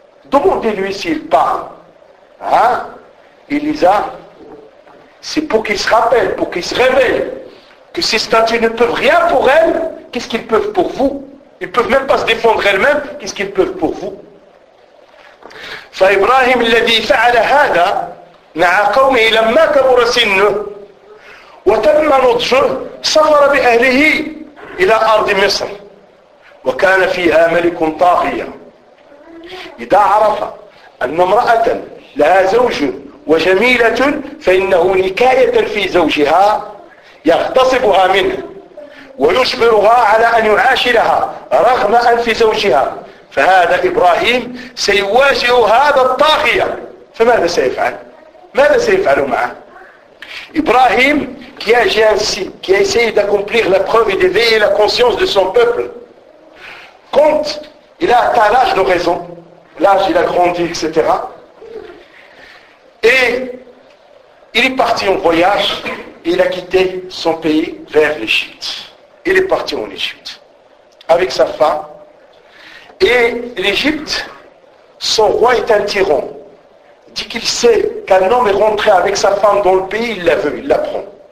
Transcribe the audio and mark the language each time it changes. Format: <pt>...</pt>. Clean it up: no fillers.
<fr>Demandez-lui s'il parle. Hein? Elisa, c'est pour qu'il se rappelle, pour qu'il se réveille, que ces statues ne peuvent rien pour elles, qu'est-ce qu'ils peuvent pour vous? Ils ne peuvent même pas se défendre elles-mêmes, qu'est-ce qu'ils peuvent pour vous?</fr> <ar>فإبراهيم الذي فعل هذا مع قومه لما كبر سنه وتم نضجه سافر بأهله إلى أرض مصر وكان فيها ملك طاغية إذا عرف أن امرأة لها زوج وجميلة فإنه نكاية في زوجها يغتصبها منه ويجبرها على أن يعاشرها رغم أن في زوجها فهذا إبراهيم سيواجه هذا الطاغية فماذا سيفعل؟ ماذا سيفعل معه؟</ar> <fr>إبراهيم qui a agi ainsi, qui a essayé d'accomplir la preuve et d'éveiller la conscience de son peuple, quand il a atteint l'âge de raison, l'âge il a grandi, etc. Et il est parti en voyage et il a quitté son pays vers l'Égypte. Il est parti en Égypte avec sa femme. Et l'Égypte, son roi est un tyran. Dit qu'il sait qu'un homme est rentré avec sa femme dans le pays, il la veut, il la prend.</fr>